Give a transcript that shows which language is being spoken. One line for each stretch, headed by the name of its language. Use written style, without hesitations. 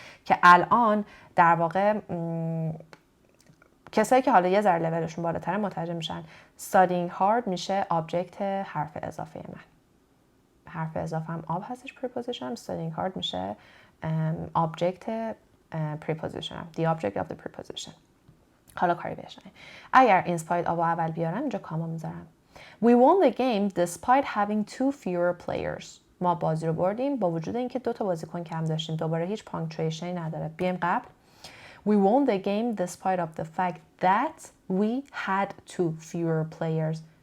Persian: که الان در واقع کسایی که حالا یه ذره لولشون بالاتره متوجه میشن
English: studying hard
Persian: میشه object حرف اضافه من. حرف اضافه هم آب هستش preposition.
English: studying hard
Persian: میشه object preposition.
English: the object of the preposition.
Persian: حالا کاری بهش نگیم. اگر in spite of اول بیارم اینجا کاما میذارم.
English: We won the game despite having 2 fewer players.
Persian: ما بازی رو بردیم با وجود اینکه 2 تا بازیکن کم داشتیم. دوباره هیچ پانکچویشنی نداره. بیایم قبل.
English: We won the game despite of the fact that we had 2 fewer players.